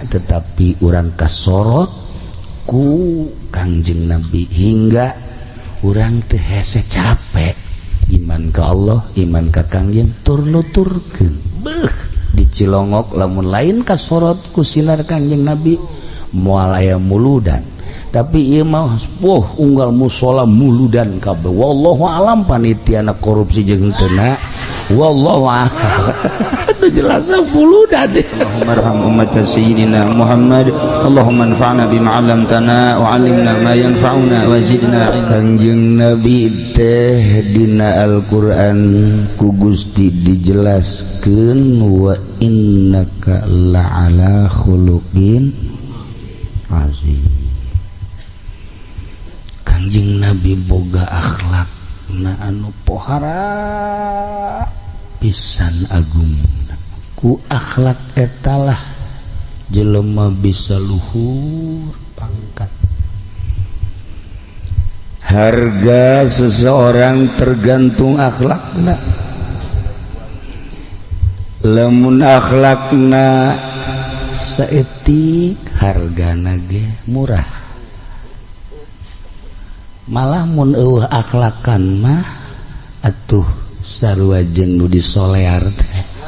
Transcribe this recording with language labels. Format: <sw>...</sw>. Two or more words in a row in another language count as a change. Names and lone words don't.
<su>tetapi urang kasorot ku Kangjeng Nabi hingga urang teu hese capek iman ka Allah iman ka Kangjeng tur nuturkeun beuh di Cilongok lamun lain kasorot ku sinar Kangjeng Nabi moal aya muludan tapi ieu mah unggal musola muludan kabeh</su> <ar>والله أعلم</ar> <su>panitiana korupsi jeung teuna</su> <ar>والله أعلم</ar> <id>itu jelas</id> <su>muludan</su> <ar>اللهم ارحم أمة سيدنا محمد اللهم انفعنا بما علمتنا وعلمنا ما ينفعنا وزدنا علما.</ar> <su>Kangjeng Nabi teh dina Al-Qur'an ku Gusti dijelaskeun</su> <ar>وإنك لعلى خلق عظيم.</ar> <su>Kangjeng Nabi boga akhlak na anu pohara pisan agung ku akhlak etalah jelema bisa luhur pangkat.</su> <id>Harga seseorang tergantung akhlakna.</id> <su>Lamun akhlakna saeutik hargana ge murah. Malah mun eueuh akhlakan mah atuh sarua jeung nu disolear teh.</su>